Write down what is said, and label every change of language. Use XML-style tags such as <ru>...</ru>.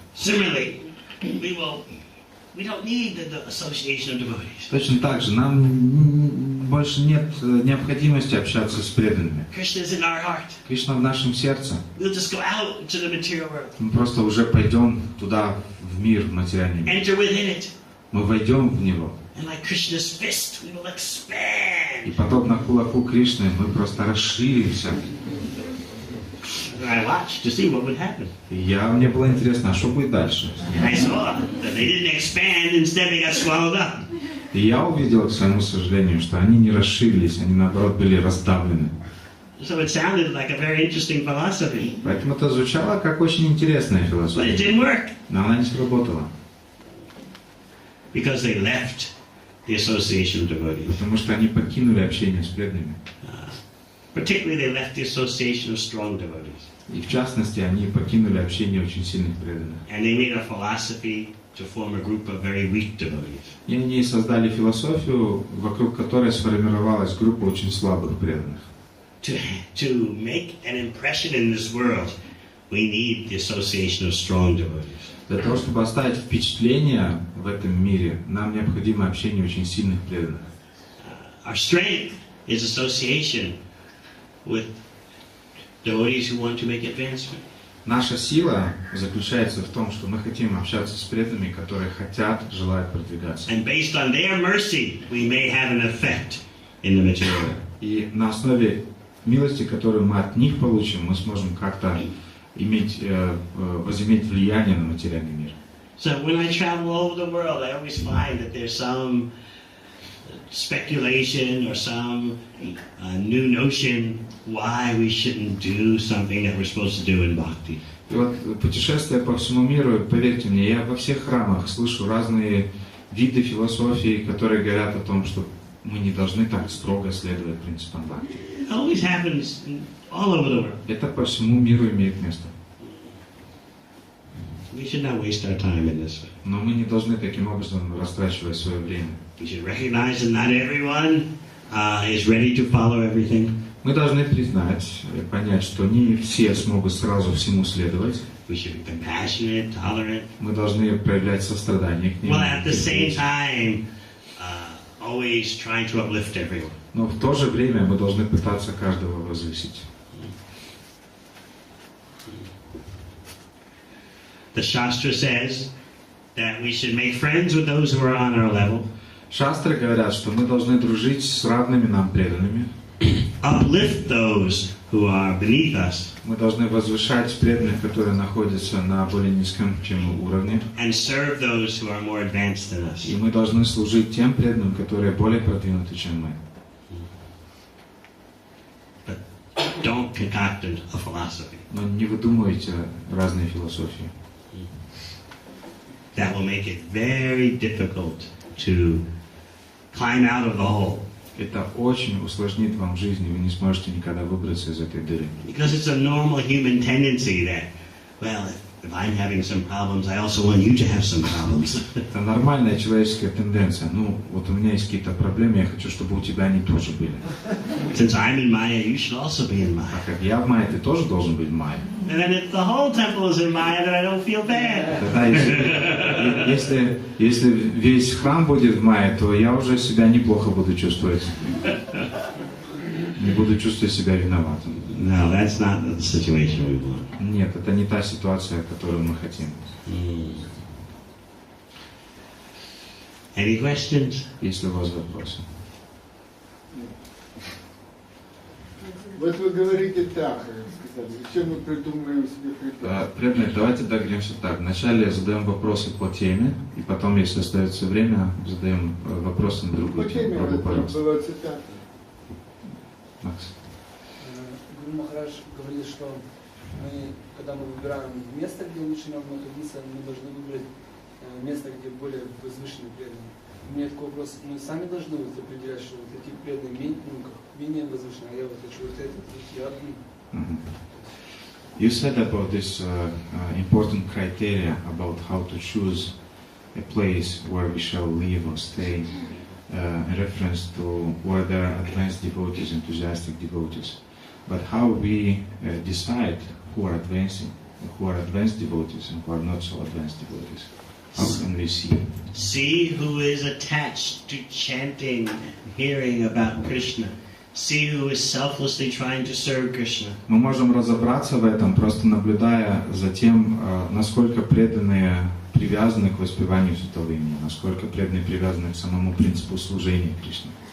<en>Similarly, we don't need the association of devotees.</en> <ru>Точно так же нам больше нет необходимости общаться с преданными.</ru> <en>Krishna is in our heart.</en> <ru>Кришна в нашем сердце.</ru> <en>We'll just go out to the material world.</en> <ru>Мы просто уже пойдем туда, в мир, в материальный мир.</ru> <en>Enter within it.</en> <ru>Мы войдем в него.</ru> <en>And like Krishna's fist, we will expand.</en> <ru>И подобно кулаку Кришны мы просто расширимся.</ru> <en>And I watched to see what would happen.</en> <ru>Мне было интересно, а что будет дальше?</ru> <en>And I saw that they didn't expand, instead they got swallowed up.</en> <ru>И я увидел, к своему сожалению, что они не расширились, они наоборот были раздавлены.</ru> <en>So it sounded like a very interesting philosophy.</en> <ru>Поэтому это звучало как очень интересная</ru> <en>But it</en> <ru>философия.</ru> <en>didn't work.</en> <ru>Но она не сработала.</ru> <en>Because they left the association of devotees.</en> <ru>Потому что они покинули общение с преданными.</ru> <en>Particularly they left the association of strong devotees.</en> <ru>И в частности, они покинули общение очень сильных преданных.</ru> <en>And they made a philosophy to form a group of very weak devotees.</en> <ru>И они создали философию, вокруг которой сформировалась группа очень слабых преданных.</ru> <en>To make an impression in this world, we need the association of strong devotees.</en> <ru>Для того, чтобы оставить впечатление в этом мире, нам необходимо общение очень сильных преданных.</ru> <en>Our strength is association with devotees who want to make advancement.</en> <ru>Наша сила заключается в том, что мы хотим общаться с преданными, которые хотят, желают продвигаться.</ru> <en>And based on their mercy, we may have an effect in the material.</en> <ru>И на основе милости, которую мы от них получим, мы сможем как-то возыметь влияние на материальный мир.</ru> <en>So when I travel all over the world, I always find that there's some speculation or some new notion why we shouldn't do something that we're supposed to do in bhakti.</en> <ru>И вот, путешествуя по всему миру, поверьте мне, я во всех храмах слышу разные виды философии, которые говорят о том, что мы не должны так строго следовать принципам бхакти.</ru> <en>It always happens all over the world.</en> <ru>Это по всему миру имеет место.</ru> <en>We should not waste our time in this way.</en> <ru>Но мы не должны таким образом растрачивать свое время.</ru> <en>We should recognize that not everyone is ready to follow everything.</en> <ru>Мы должны признать, понять, что не все смогут сразу всему следовать.</ru> <en>We should be compassionate, tolerant.</en> <ru>Мы должны проявлять сострадание к ним.</ru> <en>Well, at the same time, always trying to uplift everyone.</en> <ru>Но в то же время мы должны пытаться каждого возвысить.</ru> <en>The Shastra says that we should make friends with those who are on our level.</en> <ru>Шастры говорят, что мы должны дружить с равными нам преданными.</ru> <en>Uplift those who are beneath us.</en> <ru>Мы должны возвышать преданных, которые находятся на более низком, чем уровне.</ru> <en>And serve those who are more advanced than us.</en> <ru>И мы должны служить тем преданным, которые более продвинуты, чем мы.</ru> <en>But don't concoct a philosophy.</en> <ru>Но не выдумывайте разные философии.</ru> <en>That will make it very difficult to climb out of the hole.</en> <ru>Это очень усложнит вам жизнь, и вы не сможете никогда выбраться из этой дыры.</ru> <en>Because it's a normal human tendency that, well, if I'm having some problems, I also want you to have some problems.</en> <ru>Это нормальная человеческая тенденция. Ну, вот у меня есть какие-то проблемы, я хочу, чтобы у тебя они тоже были.</ru> <en>Since I'm in Maya, you should also be in Maya.</en> <ru>А как я в Майе, ты тоже должен быть в Майе.</ru> <en>And then if the whole temple is in Maya, then I don't feel bad.</en> <ru>Тогда, если весь храм будет в Майе, то я уже себя неплохо буду чувствовать. Не буду чувствовать себя виноватым.</ru> <en>No, that's not the situation we want.</en> <ru>Нет, это не та ситуация, которую мы хотим.</ru> <en>Any questions?</en> <ru>Есть ли у вас вопросы? Вот вы говорите так, сказали, зачем мы придумываем себе придумываем? Преданные, давайте договоримся так. Вначале задаем вопросы по теме, и потом, если остается время, задаем вопросы на другую По теме тему. Пожалуйста. была цитата. Макс. Гуру Махарадж говорил, что мы, когда мы выбираем место, где лучше нам находиться, мы должны выбрать место, где более возвышенные преданные. У меня такой вопрос, мы сами должны определять, что вот эти преданные менее возвышенные, а я вот хочу вот это, я один.</ru> <en>You said about this important criteria about how to choose a place where we shall live or stay, in reference to where there are advanced devotees, enthusiastic devotees. But how we decide who are advanced devotees and who are not so advanced devotees? How can we see? See who is attached to chanting, hearing about Krishna. See who is selflessly trying to serve Krishna.</en> <ru>Мы можем разобраться в этом, просто наблюдая за тем, насколько преданные привязаны к воспеванию святого имени, насколько преданные привязаны к самому принципу служения Кришне.</ru>